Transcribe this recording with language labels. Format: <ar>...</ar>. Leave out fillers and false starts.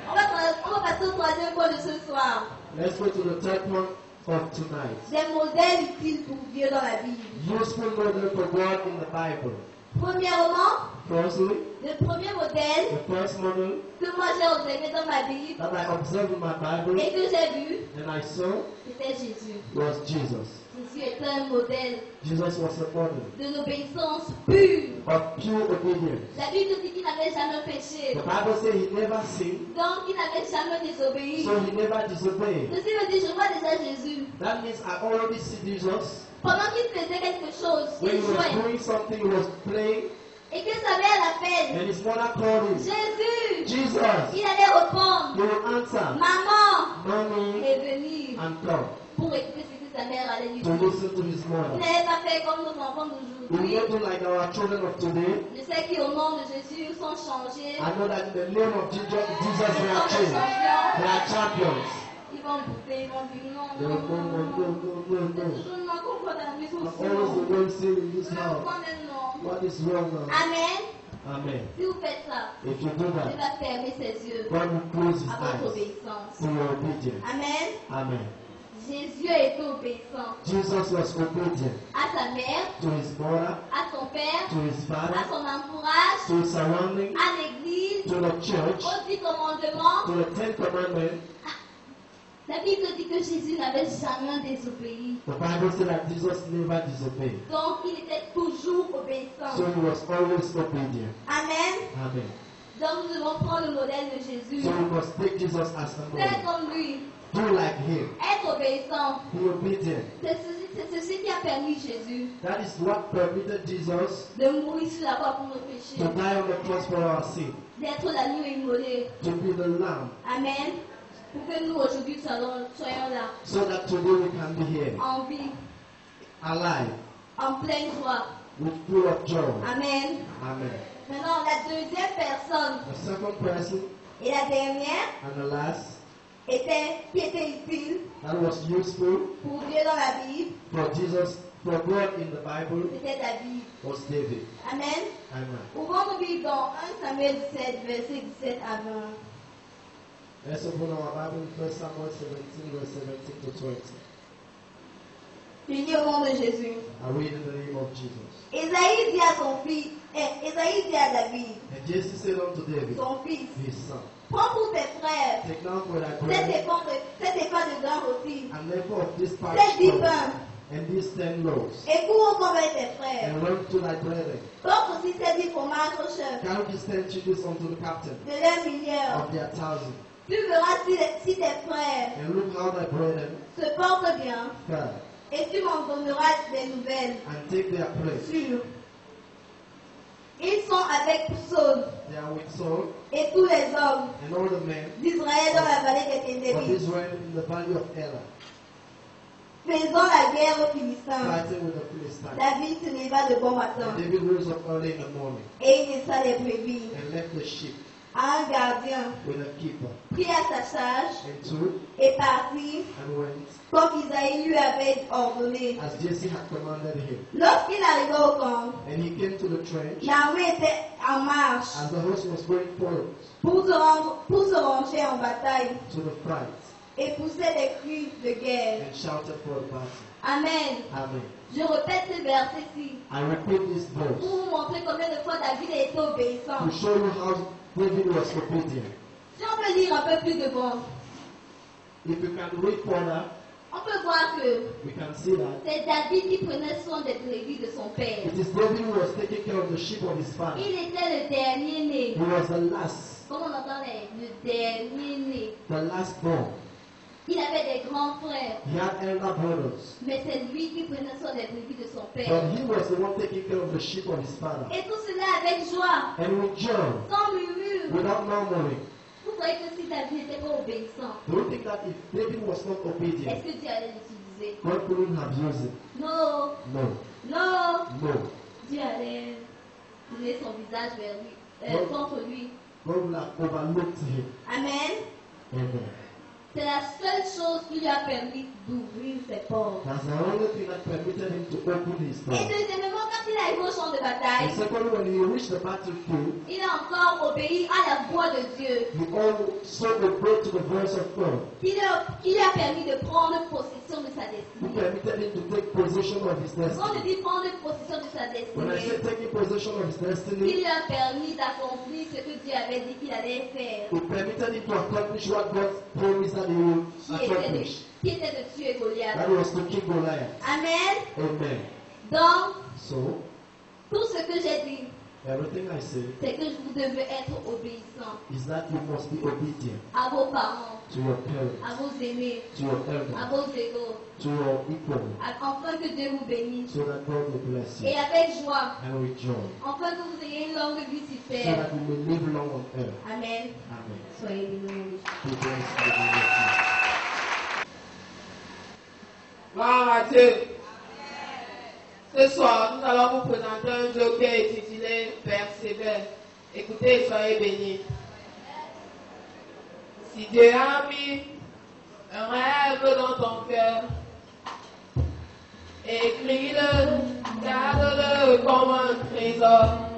<fr>On va passer au troisième point de ce soir.</fr> <en>Let's go to the third one of tonight.</en> <fr>Des modèles utiles pour Dieu dans la Bible.</fr> <en>Useful model for God in the Bible.</en> <fr>Premièrement,</fr> <en>Firstly,</en> <fr>le premier modèle</fr> <en>the first model</en> <fr>que moi j'ai observé dans ma Bible</fr> <en>that I observed in my Bible</en> <fr>et que j'ai vu,</fr> <en>and I saw</en> <fr>c'était Jésus.</fr> <en>was Jesus.</en> <fr>Jésus était un modèle</fr> <en>Jesus was a model</en> <fr>de l'obéissance pure.</fr> <en>of pure obedience.</en> <fr>La Bible dit qu'il n'avait jamais péché,</fr> <en>The Bible says he never sinned,</en> <fr>donc il n'avait jamais désobéi.</fr> <en>so he never disobeyed.</en> <fr>Ceci veut dire, je vois déjà Jésus.</fr> <en>That means I already see Jesus.</en> <fr>Pendant qu'il faisait quelque chose,</fr> <en>When</en> <fr>il</fr> <en>he was</en> <fr>jouait,</fr> <en>doing something, he was playing,</en> <fr>et que sa mère l'appelle.</fr> <en>and his mother called him.</en> <fr>Jésus,</fr> <en>Jesus,</en> <fr>il allait répondre,</fr> <en>he will answer,</en> <fr>maman,</fr> <en>Mommy,</en> <fr>et venir</fr> <en>and come</en> <fr>pour écouter ce que sa mère allait lui</fr> <en>to</en> <fr>dire.</fr> <en>listen to his</en> <fr>Il</fr> <en>mother.</en> <fr>n'avait pas fait comme nos enfants</fr> <en>We</en> <fr>d'aujourd'hui.</fr> <en>will not do like our children of today.</en> <fr>Je sais qu'au nom de Jésus, ils sont changés.</fr> <en>I know that in the name of Jesus, they are changed. They are champions.</en> <fr>Ils vont bouder, ils vont dire non,</fr> <en>They will</en> <fr>non,</fr> <en>go,</en> <fr>non,</fr> <en>no,</en> <fr>non.</fr> <en>no, no,</en> <fr>C'est</fr> <en>no.</en> <fr>toujours non, qu'on voit dans la maison</fr> <en>I'm</en> <fr>aussi,</fr> <en>always</en> <fr>non.</fr> <en>the one saying in this</en> <fr>Non,</fr> <en>house.</en> <fr>quand même non.</fr> <en>What is wrong now?</en> <fr>Amen.</fr> <en>Amen.</en> <fr>Si vous faites ça,</fr> <en>If you do</en> <fr>Dieu</fr> <en>that,</en> <fr>va fermer ses yeux</fr> <en>God will close his</en> <fr>à votre</fr> <en>eyes</en> <fr>obéissance.</fr> <en>to your obedience.</en> <fr>Amen.</fr> <en>Amen.</en> <fr>Jésus a été obéissant</fr> <en>Jesus was obedient</en> <fr>à sa mère,</fr> <en>to his mother,</en> <fr>à son père,</fr> <en>to his</en> <fr>à</fr> <en>father,</en> <fr>son entourage,</fr> <en>to his surrounding,</en> <fr>à l'église,</fr> <en>to the church,</en> <fr>aux 10 commandements.</fr> <en>to the 10 commandments.</en> <fr>La Bible dit que Jésus n'avait jamais désobéi.</fr> <en>The Bible said that Jesus never disobeyed.</en> <fr>Donc il était toujours obéissant.</fr> <en>So he was always obedient.</en> <fr>Amen.</fr> <en>Amen.</en> <fr>Donc nous devons prendre le modèle de Jésus.</fr> <en>So we must take Jesus as a</en> <fr>Faire comme lui.</fr> <en>Do like him.</en> <fr>Être obéissant.</fr> <en>Be obedient.</en> <fr>C'est ceci qui a permis Jésus</fr> <en>That is what permitted Jesus</en> <fr>de mourir sur la croix pour nos</fr> <en>to</en> <fr>péchés.</fr> <en>die on the cross for our sin,</en> <fr>D'être l'agneau immolé.</fr> <en>to be the lamb, Amen.</en> <fr>Pour que nous aujourd'hui soyons là.</fr> <en>so that today we can be here,</en> <fr>En vie.</fr> <en>alive,</en> <fr>En pleine joie.</fr> <en>with full of joy.</en> <fr>Amen.</fr> <en>Amen.</en> <fr>Maintenant, la deuxième personne</fr> <en>The second person</en> <fr>et la dernière</fr> <en>and the last</en> <fr>qui était utile</fr> <en>that was useful</en> <fr>pour Dieu dans la Bible,</fr> <en>for Jesus, for God in the Bible,</en> <fr>c'était David.</fr> <en>was David.</en> <fr>Amen.</fr> <en>Amen.</en> <fr>Ouvrons nos Bibles dans 1 Samuel 17, verset 17 à 20.</fr> <en>Let's open our Bible in 1 Samuel 17, verse 17 to 20.</en> <fr>Je lis au nom de Jésus.</fr> <en>I read in the name of Jesus.</en> <fr>Ésaïe dit à son fils, Ésaïe dit à David,</fr> <en>And Jesse said unto David,</en> <fr>son fils,</fr> <en>his son,</en> <fr>prends pour tes frères</fr> <en>take now for thy</en> <fr>cette</fr> <en>brother</en> <fr>épée de grain rôti,</fr> <en>and therefore of this</en> <fr>cette</fr> <en>parched</en> <fr>10</fr> <en>corn,</en> <fr>pains,</fr> <en>and these 10 loaves,</en> <fr>et cours avec tes frères.</fr> <en>and run to thy brethren.</en> <fr>Porte aussi ces 10 fromages au chef</fr> <en>Carry these 10 chickens unto the captain</en> <fr>de leur milliard.</fr> <en>of their 1,000.</en> <fr>Tu verras si tes frères</fr> <en>And look how thy brethren</en> <fr>se portent bien,</fr> <en>fare,</en> <fr>et tu m'en donneras des nouvelles</fr> <en>and take their place.</en> <fr>sûres. Ils sont avec Saul</fr> <en>They are with Saul</en> <fr>et tous les hommes</fr> <en>and all the men</en> <fr>d'Israël dans la vallée des</fr> <en>of</en> <fr>Ténébris,</fr> <en>Israel in the valley of Elah,</en> <fr>faisant la guerre aux Philistins.</fr> <en>fighting with the Philistines.</en> <fr>David se leva de bon matin</fr> <en>And David rose up early in the morning</en> <fr>et il laissa les brebis</fr> <en>and left the sheep</en> <fr>à un gardien,</fr> <en>with a keeper,</en> <fr>prit à sa charge</fr> <en>and took</en> <fr>et partit</fr> <en>and went</en> <fr>comme Isaïe lui avait ordonné.</fr> <en>as Jesse had commanded him.</en> <fr>Lorsqu'il arriva au camp,</fr> <en>And he came to the trench</en> <fr>l'armée était en marche</fr> <en>as the host was going forward</en> <fr>pour se ranger en bataille</fr> <en>to the fight</en> <fr>et poussait des cris de guerre.</fr> <en>and shouted for the battle.</en> <fr>Amen.</fr> <en>Amen.</en> <fr>Je répète ce verset-ci</fr> <en>I repeat this</en> <fr>pour</fr> <en>verse</en> <fr>vous montrer combien de fois David a été obéissant.</fr> <en>to show you how David was obedient.</en> <fr>Si on peut lire un peu plus devant,</fr> <en>If you can read further,</en> <fr>on peut voir que</fr> <en>we can see that</en> <fr>c'est David qui prenait soin des brebis de son père.</fr> <en>it is David who was taking care of the sheep of his father.</en> <fr>Il était le dernier né.</fr> <en>He was the last,</en> <fr>Comme on entend le dernier né.</fr> <en>the last born.</en> <fr>Il avait des grands frères,</fr> <en>He had elder brothers,</en> <fr>mais c'est lui qui prenait soin des brebis de son père.</fr> <en>but he was the one taking care of the sheep of his father.</en> <fr>Et tout cela avec joie,</fr> <en>And with joy,</en> <fr>sans murmure.</fr> <en>without murmuring.</en> <fr>Vous voyez que si David n'était pas obéissant,</fr> <en>Do you think that if David was not obedient,</en> <fr>est-ce que Dieu allait l'utiliser?</fr> <en>God couldn't have used it?</en> <fr>Non,</fr> <en>No,</en> <fr>non.</fr> <en>no.</en> <fr>Dieu allait tourner son visage vers lui, contre lui.</fr> <en>God will have overlooked him.</en> <fr>Amen.</fr> <en>Amen.</en> <fr>C'est la seule chose qui lui a permis d'ouvrir ses portes.</fr> <en>That's the only thing that permitted him to open his</en> <fr>Et</fr> <en>door.</en> <fr>deuxièmement, quand il arrive au champ de</fr> <en>And</en> <fr>bataille,</fr> <en>secondly, when he reached the battlefield,</en> <fr>il a encore obéi à la voix de Dieu,</fr> <en>he also obeyed to the voice of God,</en> <fr>qui lui a permis de prendre possession de sa</fr> <en>who</en> <fr>destinée.</fr> <en>permitted him to take possession of his</en> <fr>Quand je dis prendre possession de sa</fr> <en>When I say</en> <fr>destinée,</fr> <en>taking possession of his</en> <fr>il</fr> <en>destiny,</en> <fr>lui a permis d'accomplir ce que Dieu avait dit qu'il allait faire,</fr> <en>it permitted him to accomplish what God promised that he would accomplish.</en> <fr>qui était de tuer Goliath.</fr> <en>That was to kill Goliath.</en> <fr>Amen.</fr> <en>Amen.</en> <fr>Donc,</fr> <en>So,</en> <fr>tout ce que j'ai dit,</fr> <en>everything I say</en> <fr>c'est que vous devez être obéissant</fr> <en>is that you must be obedient</en> <fr>à vos parents,</fr> <en>to your parents,</en> <fr>à vos aînés,</fr> <en>to your</en> <fr>à</fr> <en>elders,</en> <fr>vos égaux,</fr> <en>to your equals,</en> <fr>afin que Dieu vous bénisse.</fr> <en>so that God will bless you</en> <fr>Et avec joie,</fr> <en>and with joy,</en> <fr>afin que vous ayez une longue vie sur</fr> <en>so</en> <fr>terre.</fr> <en>that you may live long on earth.</en> <fr>Amen.</fr> <en>Amen.</en> <fr>Soyez bénis.</fr> <en>Be blessed in the name of Jesus.</en> <fr>Gloire à Dieu. Ce soir, nous allons vous présenter un joker intitulé Persévère. Écoutez, soyez bénis. Si Dieu a mis un rêve dans ton cœur, écris-le, garde-le comme un trésor.</fr>